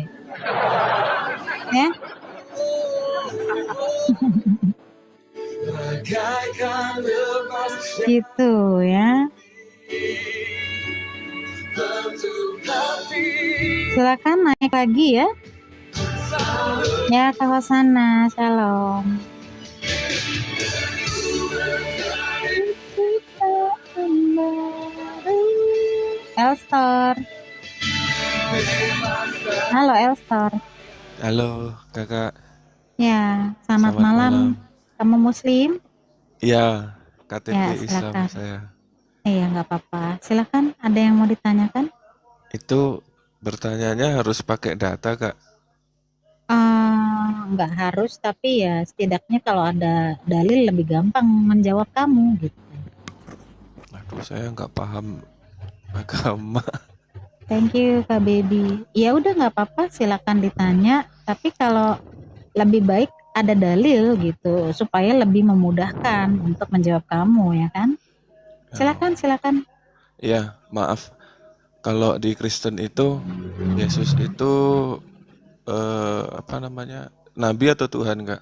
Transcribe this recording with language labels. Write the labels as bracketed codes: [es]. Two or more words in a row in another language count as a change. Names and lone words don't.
[id] Ya. Gitu ya. Silakan naik lagi ya. Ya, ke sana. Shalom. Elstor. Halo Elstor. Halo kakak. Ya, selamat malam. Kamu muslim? Iya, KTP Ya, Islam silakan. saya. Iya, nggak apa-apa. Silakan, ada yang mau ditanyakan? Itu bertanyanya harus pakai data kak? Nggak harus, tapi ya setidaknya kalau ada dalil lebih gampang menjawab kamu gitu. Aduh, saya nggak paham agama. [en] Thank you Kak Baby. [id] Ya udah nggak apa-apa, silakan ditanya. Tapi kalau lebih baik ada dalil gitu supaya lebih memudahkan untuk menjawab kamu ya kan? Silakan. Ya, maaf. Kalau di Kristen itu Yesus itu nabi atau Tuhan kak?